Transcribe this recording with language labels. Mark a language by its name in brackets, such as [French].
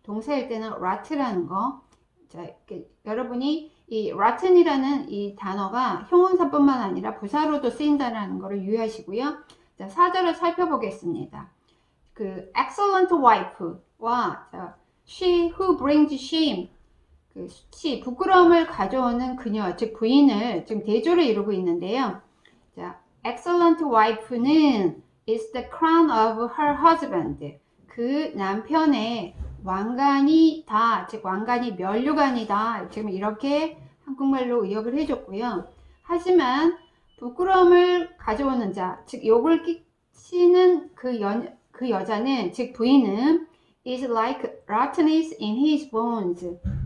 [Korean] 동사일 때는 rot라는 거. 자, 여러분이 이 rotten이라는 이 단어가 형용사뿐만 아니라 부사로도 쓰인다는 것을 유의하시고요. 자, 4절을 살펴보겠습니다. 그 [English] excellent wife [Korean] 와 [English] she who brings shame, [Korean] 그 she 부끄러움을 가져오는 그녀, 즉 부인을 지금 대조를 이루고 있는데요. [English] 자, excellent wife는 is the crown of her husband. [Korean] 그 남편의 왕관이다, 즉 왕관이 면류관이다. 지금 이렇게 한국말로 의역을 해줬고요. 하지만 부끄러움을 가져오는 자, 즉 욕을 끼치는 그 여자는, 즉 부인은 [English] is like rottenness in his bones.